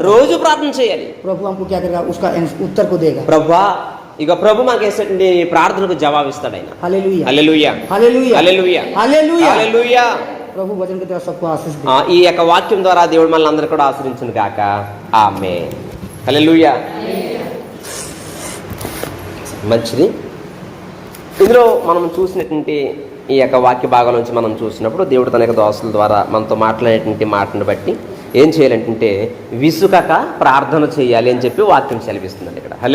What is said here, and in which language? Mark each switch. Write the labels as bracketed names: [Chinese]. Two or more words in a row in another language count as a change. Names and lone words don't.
[Telugu] రోజు ప్రార్థన చేయాలి. [Hindi] प्रभु हमको क्या करेगा, उसका उत्तर को देगा। [Telugu] ప్రభువా, ఇక ప్రభు మనకి వేసేటువంటి ప్రార్థనకు జవాబిస్తాడు ఆయన. [Hindi] हालेलुया, [Telugu] హల్లెలూయా, [Hindi] हालेलुया, [Telugu] హల్లెలూయా, [Hindi] हालेलुया। [Telugu] హల్లెలూయా. [Hindi] प्रभु वचन के द्वारा सबको आशीष दे। [Telugu] ఈ యొక్క వాక్యం ద్వారా దేవుడు మనల్ని అందరూ కూడా ఆశీర్వదించును గాక. ఆమేన్. హల్లెలూయా. మంచిది. ఇందులో మనం చూసినటువంటి ఈ యొక్క వాక్య భాగం నుంచి మనం చూసినప్పుడు దేవుడు తన యొక్క దోస్తుల ద్వారా మనతో మాట్లాడేటువంటి మాటను బట్టి ఏం చేయాలంటే విసుకక ప్రార్థన చేయాలి అని చెప్పి వాక్యం సెలవిస్తుందండి ఇక్కడ.